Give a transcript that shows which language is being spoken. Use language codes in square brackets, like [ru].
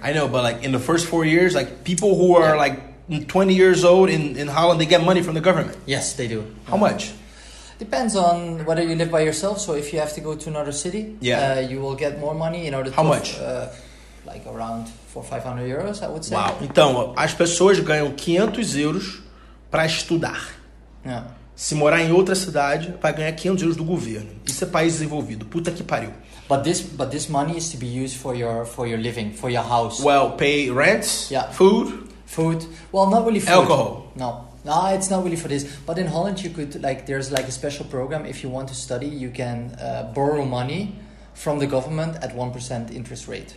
[en] I know, but like in the first 4 years, like people who are like 20 years old in Holland, they get money from the government. Yes, they do. How much? Depends on whether you live by yourself. So if you have to go to another city, you will get more money in order to... How much? Like around 400-500 euros, I would say. Wow. [pt] Então, as pessoas ganham 500 euros para estudar. [en] Yeah. [pt] Se morar em outra cidade, vai ganhar 500 euros do governo. Isso é país desenvolvido. Puta que pariu. [en] But this money is to be used for your living, for your house. Well, pay rents, food. Well, not really food. Alcohol. No, it's not really for this. But in Holland, you could there's like a special program. If you want to study, you can borrow money from the government at 1% interest rate.